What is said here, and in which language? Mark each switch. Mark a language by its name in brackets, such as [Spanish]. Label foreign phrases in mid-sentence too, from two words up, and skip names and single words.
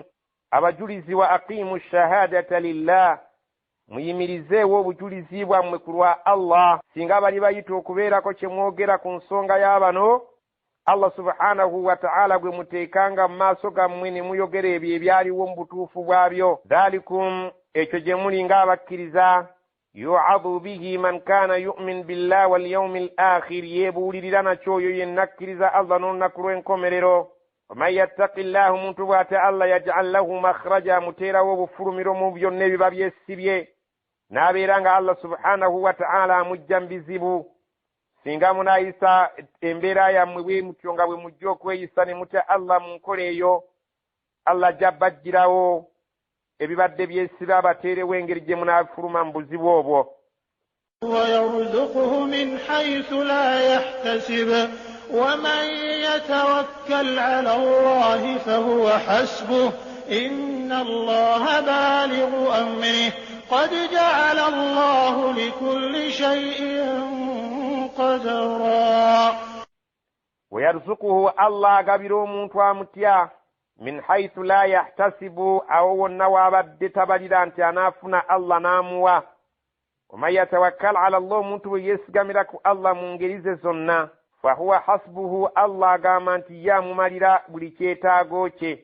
[Ganda] Abajulizi [Arabic] وأقيموا الشهادة لله, [Ganda] muyimirizeewo obujulizi bwammwe ku lwa Allah. Singa bali bayita okubeerako kye mwogera ku nsonga y'abano, [Arabic] الله سبحانه وتعالى [Ganda] gwe muteekanga mu maaso gammwe ne muyogera ebyo ebyaliwo mu butuufu bwabyo. [Arabic] ذلكم, [Ganda] ekyo gye muli ng'abakkiriza, [Arabic] يوعظ به من كان يؤمن بالله واليوم الآخر, [Ganda] yeebuulirira nakyo oyo yenna akkiriza Allah n'olunaku lw'enkomerero. [Arabic] ومن يتق الله, [Ganda] omuntu bw'atya Allah, [Arabic] يجعل له مخرجا, [Ganda] muteerawo obufulumiro mu byonna ebiba byesibye, n'abeera nga [Arabic] الله سبحانه وتعالى [Ganda] amujja mu bizibu. Singa munaayisa embeera yammwe bwe mutyo nga bwe mujja okweyisa ne mutya Allah mu nkola eyo, Allah ajja bajjirawo ebibadde byesibe, abateerewo engeri gye munaafuluma mu buzibu obwo. [Arabic] ويرزقه من حيث لا يحتسب ومن يتوكل على الله فهو حسبه إن الله بالغ أمره قد جعل الله لكل شيء قدرا. ويرزقه الله [Ganda] agabira omuntu amutya [Arabic] من حيث لا يحتسب, [Ganda] awo wonna wabadde tabalira nti anaafuna Allah n'amuwa. [Arabic] ومن يتوكل على الله, [Ganda] omuntu bwe yeesigamira ku Allah mu ngeri ze zonna, [Arabic] فهو حسبه, [Ganda] Allah agamba nti ye amumalira buli kyetaago kye.